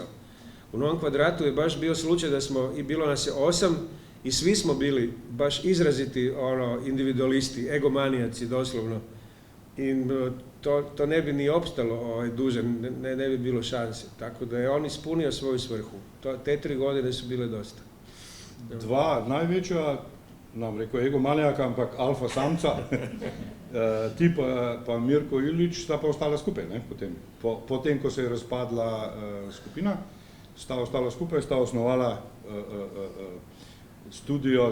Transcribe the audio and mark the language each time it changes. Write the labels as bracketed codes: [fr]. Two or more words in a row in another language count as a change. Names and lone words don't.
[hr] U Novom kvadratu je baš bio slučaj da bilo nas je 8 i svi smo bili baš izraziti individualisti, egomanijaci doslovno. i to ne bi ni opstalo duže, ne bi bilo šanse. Tako da je on ispunio svoju svrhu. Te 3 godine su bile dosta. [sl] Dva največja, nam rekel ego manjaka, ampak alfa samca, ti pa Mirko Ilić sta pa ostala skupaj, ne, potem, ko se je razpadla skupina, sta ostala skupaj, sta osnovala studio